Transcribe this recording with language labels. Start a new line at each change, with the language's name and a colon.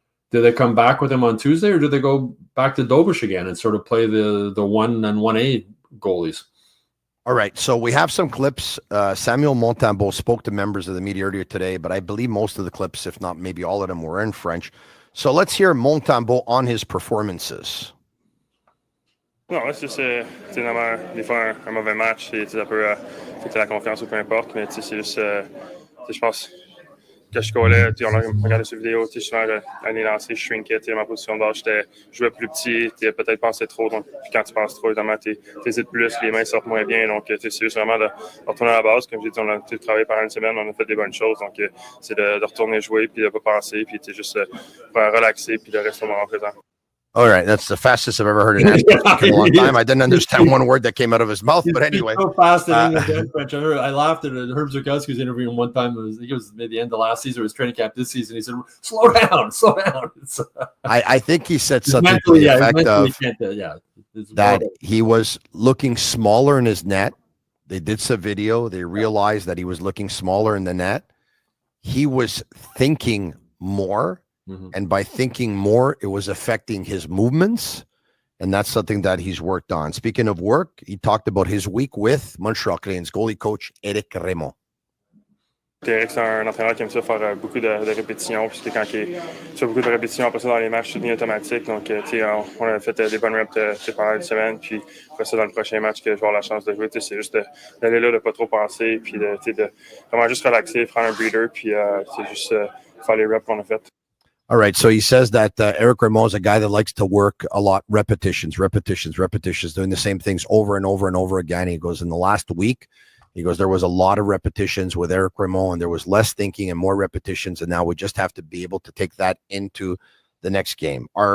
English: Do they come back with him on Tuesday, or do they go back to Dobish again and sort of play the 1 and 1A goalies? All right, so we have some clips. Samuel Montembeault spoke to members of the media earlier today, but I believe most of the clips, if not maybe all of them, were in French. So let's hear Montembeault on his performances.
French: Non, c'est juste, normalement, des fois, un mauvais match, ça peut affecter la confiance ou peu importe, mais c'est juste, je pense que je collais, on a regardé sur vidéo, souvent, à les lancer, je shrinkais, ma position de base, je jouais plus petit, tu peut-être pensé trop, donc quand tu penses trop, évidemment, tu hésites plus, les mains sortent moins bien, donc c'est juste vraiment de retourner à la base. Comme j'ai dit, on a travaillé pendant une semaine, on a fait des bonnes choses, donc c'est de retourner jouer, puis de ne pas penser, puis juste relaxer, puis de rester au moment présent.
English: All right, that's the fastest I've ever heard an answer in a long time. I didn't understand one word that came out of his mouth, but anyway. So fast in English and French. I laughed at Herb Zurkowski's interview one time. I think it was maybe the end of last season or his training camp this season. He said, slow down. I think he said something to the effect of that he was looking smaller in his net. They did some video. They realized that he was looking smaller in the net. He was thinking more. And by thinking more, it was affecting his movements. And that's something that he's worked on. Speaking of work, he talked about his week with Montreal Canadiens goalie coach Éric Raymond.
French: Éric, c'est un entraîneur qui aime ça faire beaucoup de répétitions. Puisque quand il fait beaucoup de répétitions après ça dans les matchs, c'est devenu automatique. Donc, on a fait des bonnes reps pendant une semaine. Puis après ça, dans le prochain match que je vais avoir la chance de jouer, c'est juste d'aller là, de ne pas trop penser. Puis de vraiment juste relaxer, prendre un breather. Puis c'est juste faire les reps qu'on a fait.
English: All right, so he says that Éric Raymond is a guy that likes to work a lot, repetitions, doing the same things over and over and over again. He goes, in the last week, he goes, there was a lot of repetitions with Éric Raymond, and there was less thinking and more repetitions, and now we just have to be able to take that into the next game.